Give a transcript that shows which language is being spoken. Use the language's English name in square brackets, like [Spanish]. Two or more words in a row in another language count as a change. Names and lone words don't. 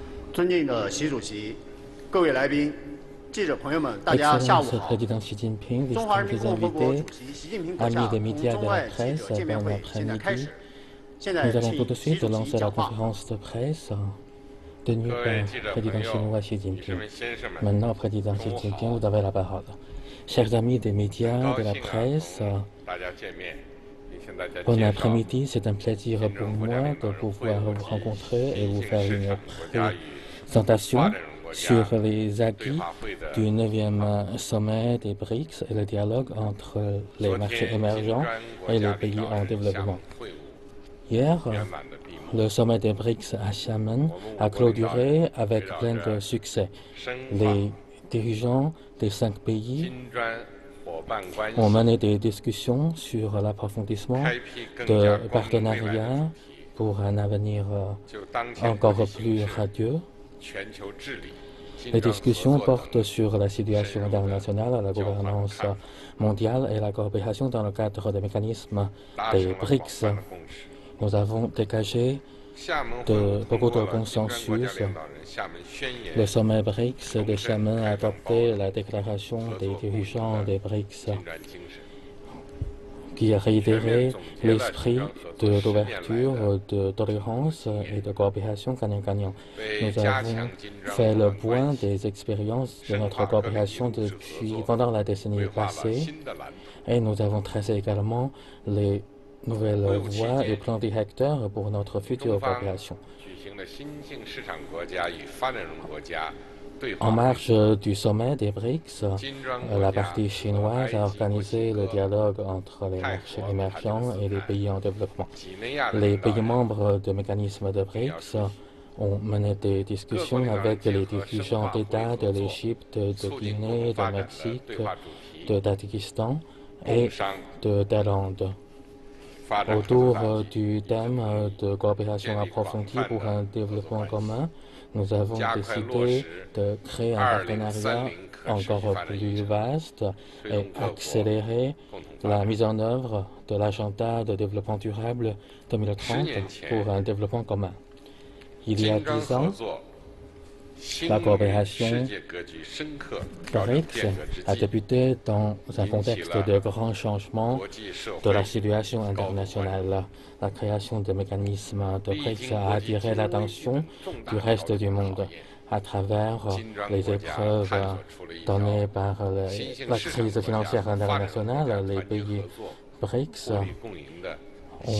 [Chinese] 尊敬的习主席、各位来宾、记者朋友们，大家下午 [French] Excellence [Chinese] 好。 [French] Président Xi Jinping, [Chinese] 中华人民 [French] distingués [Chinese] 共和国 [French] invités, [Chinese] 主席习近平阁 [French] amis [Chinese] 下 [French] des [Chinese] 同 [French] médias [Chinese] 中 [French] de la [Chinese] 外记者 [French] presse, [Chinese] 见面 [French] bon [Chinese] 会现在开 [French] après-midi. [Chinese] 始。现 [French] Nous [Chinese] 在 [French] allons tout [Chinese] 请 [French] de [Chinese] 习 [French] suite [Chinese] 主席 [French] lancer la [Chinese] 讲话。 [French] conférence de presse tenue par le président chinois Xi Jinping. [Chinese] 各位记者朋友、女士们、先生们， [French] Maintenant, président Xi [Chinese] 中午 [French] Jinping, [Chinese] 好。 [French] vous avez la parole. Chers amis des [Chinese] 很 [French] médias, [Chinese] 高 [French] de la [Chinese] 兴 [French] presse, [Chinese] 同大家见面，也向大家 [French] bon [Chinese] 介绍 [French] après-midi. C'est un plaisir [Chinese] 金 [French] pour [Chinese] 砖国家 [French] moi [Chinese] 领 [French] de [Chinese] 导人会 [French] pouvoir [Chinese] 晤 [French] vous [Chinese] 及 [French] rencontrer et [Chinese] 新 [French] vous [Chinese] 兴 [French] faire [Chinese] 市 [French] une [Chinese] 场国家与发 [French] présentation [Chinese] 展中国家 [French] sur les [Chinese] 对 [French] acquis [Chinese] 话会的 [French] du 9e sommet des BRICS et le dialogue entre les [Chinese] 昨 [French] marchés [Chinese] 天金 [French] émergents [Chinese] 砖国 [French] et [Chinese] 家 [French] les [Chinese] 领 [French] pays [Chinese] 导 [French] en [Chinese] 人厦 [French] développement. [Chinese] 门会晤 [French] Hier, [Chinese] 圆满的闭幕。 [French] le sommet des BRICS à Xiamen [Chinese] 我们 [French] a [Chinese] 五国领导人 [French] clôturé [Chinese] 围 [French] avec [Chinese] 绕 [French] plein [Chinese] 着 [French] de succès. [Chinese] 深化 [French] Les dirigeants des 5 pays [Chinese] 金砖伙伴关 [French] ont [Chinese] 系， [French] mené des discussions sur l'approfondissement [Chinese] 开辟更 [French] de [Chinese] 加光明未来的主 [French] partenariats [Chinese] 题， [French] pour un avenir [Chinese] 就当前 [French] encore [Chinese] 国际形 [French] plus [Chinese] 势、 [French] radieux. [Chinese] 全球治理、金 [French] Les [Chinese] 砖合 [French] discussions [Chinese] 作等 [French] portent sur la situation internationale, la gouvernance mondiale et la coopération dans le cadre des mécanismes [Chinese] 达 [French] des [Chinese] 成了广 [French] BRICS. [Chinese] 泛的共识。 [French] Nous avons dégagé [Chinese] 厦门会 [French] de [Chinese] 晤通 [French] beaucoup [Chinese] 过 [French] de [Chinese] 了金砖国家 [French] consensus. [Chinese] 领导人厦门宣 [French] Le [Chinese] 言， [French] sommet BRICS de Xiamen a adopté la déclaration des dirigeants des BRICS [Chinese] 金砖精神， [French] qui a réitéré l'esprit de l'ouverture, de tolérance et de coopération gagnant-gagnant. [Chinese] 为 [French] Nous [Chinese] 加 [French] avons [Chinese] 强金砖 [French] fait [Chinese] 伙 [French] le [Chinese] 伴 [French] point [Chinese] 关系 [French] des expériences de [Chinese] 深 [French] notre [Chinese] 化各领 [French] coopération [Chinese] 域务实合 [French] depuis [Chinese] 作， [French] pendant la décennie [Chinese] 规划了 [French] passée [Chinese] 新的蓝图。 [French] et nous avons tracé également les nouvelles voies et plans directeurs pour notre [Chinese] 中 [French] future [Chinese] 方 [French] coopération. [Chinese] 举行了新兴市场国家与发展中国家对话 [French] En [Chinese] 会 [French] marge du sommet des BRICS, [Chinese] 金砖国 [French] la [Chinese] 家 [French] partie [Chinese] 和 [French] chinoise [Chinese] 埃 [French] a [Chinese] 及、墨 [French] organisé [Chinese] 西 [French] le [Chinese] 哥、 [French] dialogue entre les [Chinese] 泰 [French] marchés [Chinese] 国、塔吉克 [French] émergents [Chinese] 斯 [French] et les [Chinese] 坦、 [French] pays en développement. [Chinese] 几内亚的 [French] Les [Chinese] 领导 [French] pays [Chinese] 人 [French] membres du mécanisme de BRICS ont mené des discussions avec les dirigeants d'État de l'Égypte, de [Chinese] 促进共 [French] Guinée, [Chinese] 同 [French] de [Chinese] 发展的 [French] Mexique, [Chinese] 对话主题， [French] de Tadjikistan [Chinese] 工 [French] et [Chinese] 商 [French] de Thaïlande. [Chinese] 发展合作大 [French] Autour [Chinese] 局 [French] du thème de coopération [Chinese] 建立 [French] approfondie [Chinese] 广泛 [French] pour [Chinese] 的 [French] un [Chinese] 合作 [French] développement [Chinese] 关系， [French] commun, nous avons [Chinese] 加快落 [French] décidé [Chinese] 实 [French] de créer un partenariat [Chinese] 2030 可持续 [French] encore [Chinese] 发展议 [French] plus [Chinese] 程， [French] vaste [Chinese] 推 [French] et [Chinese] 动各国 [French] accélérer [Chinese] 共同发 [French] la [Chinese] 展。 [French] mise en œuvre de l'agenda de développement durable 2030 pour un développement commun. Il y a [Chinese] 金砖 [French] 10 [Chinese] 合 [French] ans, [Chinese] 作兴 [French] la [Chinese] 于 [French] coopération [Chinese] 世界格局深刻调整 [French] BRICS [Chinese] 变革之 [French] a [Chinese] 际， [French] débuté dans un contexte de grands changements [Chinese] 国际社 [French] de la [Chinese] 会 [French] situation [Chinese] 高度关注， [French] internationale. La création de mécanismes de [Chinese] 历 [French] BRICS [Chinese] 经 [French] a [Chinese] 国际 [French] attiré [Chinese] 金融危机 [French] l'attention [Chinese] 等重 [French] du [Chinese] 大 [French] reste [Chinese] 挑 [French] du [Chinese] 战 [French] monde [Chinese] 考验， [French] à travers [Chinese] 金砖 [French] les [Chinese] 国家 [French] épreuves [Chinese] 探索出了一条 [French] données par [Chinese] 新兴 [French] la [Chinese] 市场 [French] crise [Chinese] 国家 [French] financière [Chinese] 发展中国家 [French] internationale. Les [Chinese] 团结 [French] pays [Chinese] 合作、 [French] BRICS [Chinese] 互利共赢的新